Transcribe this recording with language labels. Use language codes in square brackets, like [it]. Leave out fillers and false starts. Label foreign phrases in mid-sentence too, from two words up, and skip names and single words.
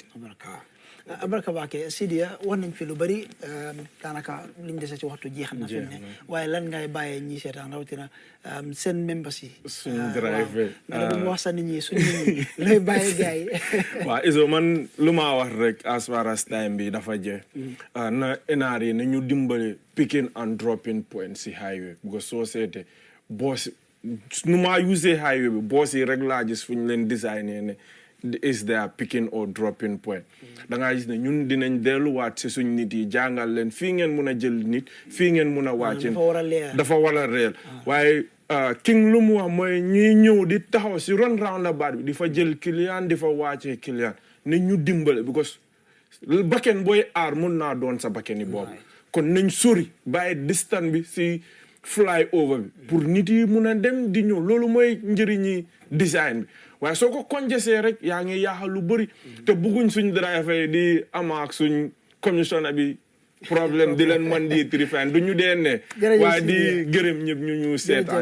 [wo] abaraka bake sidia won nañ fi lu bari danaka liñ dese ci waxtu jeex na fi ne waaye lan ngay bàyyee ñi seetaan rawatina seen members yi suñ drive nga dem wax sa nit ñi suñ ñi lay bàyyee gaay waaw iso man lu ma wax rek [en] as far as time [wo] bi dafa jeex na NRA na ñu dimbale [en] picking and dropping points [wo] si highway because soo seete boss nu ma use highway bi boss yi rek laa gis fu ñu leen designé ne [en] is there picking or dropping point [wo] da nga gis ne ñun dinañ delluwaat si suñ nit yi jàngal leen fii ngeen mun a jël nit fii ngeen mun a wàccin dafa war a réel waaye king lu mu wax mooy ñuy ñëw di taxaw si ron roundabout bi di fa jël client di fa wàccee client ne ñu dimbale because bakken booy aar mun naa doon sa bakken yi boobu kon nañ sori bàyyi distance bi si [en] fly over [wo] bi pour nit yi mun a dem di ñëw loolu mooy njëriñi design bi waaye soo ko congesee rek yaa ngi yaaxal lu bëri te bëgguñ suñ driver di ama ak suñ commissioner bi problème di leen mën di trifan du ñu dee ne waaye di gërëm ñëpp ñu seetaan